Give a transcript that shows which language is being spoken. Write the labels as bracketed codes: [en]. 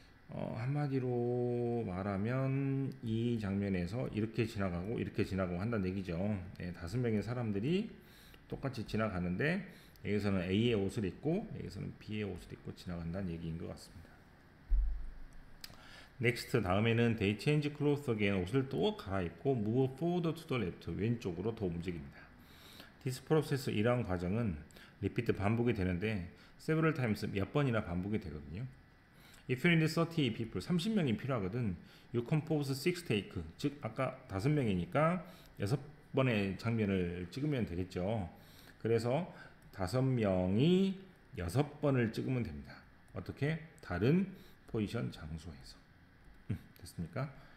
[ko] 한마디로 말하면 이 장면에서 이렇게 지나가고 이렇게 지나가고 한다는 얘기죠. 5명의 사람들이 똑같이 지나가는데 여기서는 A의 옷을 입고 여기서는 B의 옷을 입고 지나간다는 얘기인 것 같습니다. [en] Next, [ko] 다음에는 [en] they change clothes again, [ko] 옷을 또 갈아입고 [en] move forward to the left, [ko] 왼쪽으로 더 움직입니다. [en] This process, [ko] 이러한 과정은 [en] repeat, [ko] 반복이 되는데 [en] several times, [ko] 몇 번이나 반복이 되거든요. [en] If you need 30 people, [ko] 30명이 필요하거든. [en] You compose 6 take, [ko] 즉 아까 5명이니까 6번의 장면을 찍으면 되겠죠. 그래서 5명이 6번을 찍으면 됩니다. 어떻게? 다른 포지션 장소에서. 됐습니까?